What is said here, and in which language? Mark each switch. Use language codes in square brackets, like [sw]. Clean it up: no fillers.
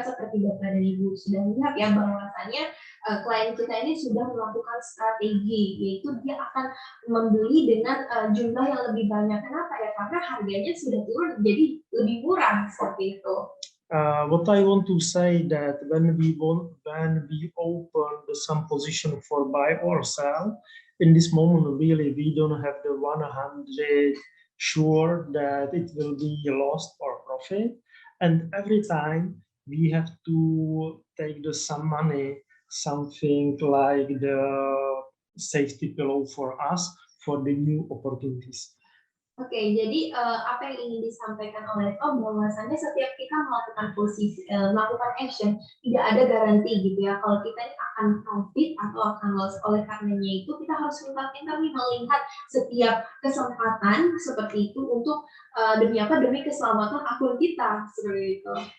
[id] Seperti Bapak dan Ibu sudah lihat ya bahwasanya klien kita ini sudah melakukan strategi, yaitu dia akan membeli dengan jumlah yang lebih banyak. Kenapa ya? Karena harganya sudah turun, jadi lebih murah seperti itu. [en] What I want to say that when we open some position for buy or sell, in this moment really we don't have the 100 sure that it will be lost or profit, and every time we have to take some money, something like the safety pillow for us for the new opportunities. [id] Oke, jadi apa yang ingin disampaikan oleh Tom bahwasannya setiap kita melakukan action tidak ada garansi gitu ya kalau kita ini akan profit atau akan loss. Oleh karenanya itu kita harus pintar-pintar melihat setiap kesempatan seperti itu untuk demi apa, demi keselamatan akun kita seperti itu.